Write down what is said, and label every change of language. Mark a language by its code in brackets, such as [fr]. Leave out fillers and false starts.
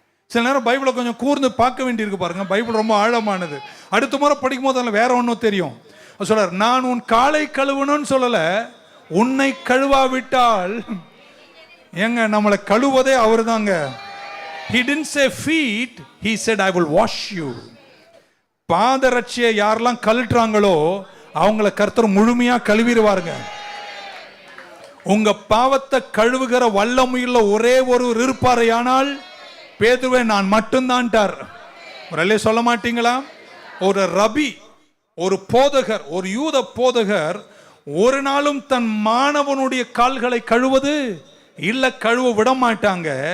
[ta] சில நேரம் பைபிளை கொஞ்சம் கூர்ந்து பார்க்க வேண்டியிருக்கு பாருங்க. பைபிள் ரொம்ப ஆழமானது. அடுத்த முறை படிக்கும் போது அதில் வேற ஒன்றும் தெரியும். சொல்றார், நான் உன் காலை கழுவணும்னு சொல்லல, உன்னை கழுவாவிட்டால். ஏங்க நம்மளை கழுவதே அவரு தாங்க. [en] He didn't say feet, he said I will wash you. [ta] பாதரட்சியை யாரெல்லாம் கழட்டுறாங்களோ அவங்கள கர்த்தர் முழுமையா கழுவிடுவாருங்க. உங்க பாவத்தை கழுவுகிற வல்லமையுள்ள ஒரே ஒரு இருப்பாரையானால் பேதுருவே நான் மட்டும்தான்ட்டார். ஒரு சொல்ல மாட்டீங்களா? ஒரு ரபி, ஒரு போதகர், ஒரு யூத போதகர் ஒரு நாளும் தன் மாணவனுடைய கால்களை கழுவது இல்ல, கழுவ விட மாட்டாங்க.